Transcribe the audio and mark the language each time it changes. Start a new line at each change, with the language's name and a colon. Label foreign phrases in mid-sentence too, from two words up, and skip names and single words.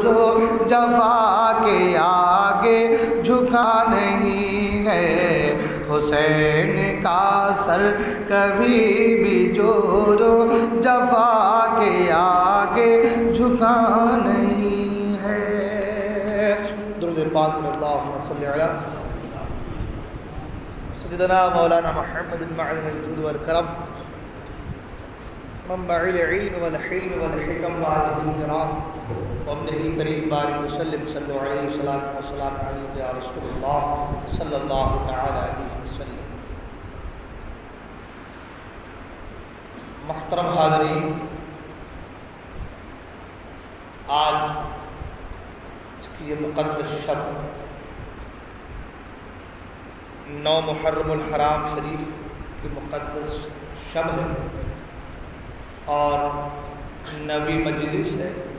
Urdu: و جفا کے آگے جھکا نہیں ہے، حسین کا سر کبھی بھی جور و جفا کے آگے جھکا نہیں ہے۔ درود پاک میں
Arabic: اللہم صلی علی سیدنا مولانا محمد المعدن الجود والکرم، منبع العلم والحلم والحکم وآلہ الکرام وابنہ الکریم بارک وسلم صلی علیہ الصلاۃ والسلام علیک یا رسول اللہ صلی اللہ تعالی علیہ وسلم۔
Urdu: محترم حاضرین، آج اس کی یہ مقدس شب 9 محرم الحرام شریف کی مقدس شب ہے اور 9ویں مجلس ہے،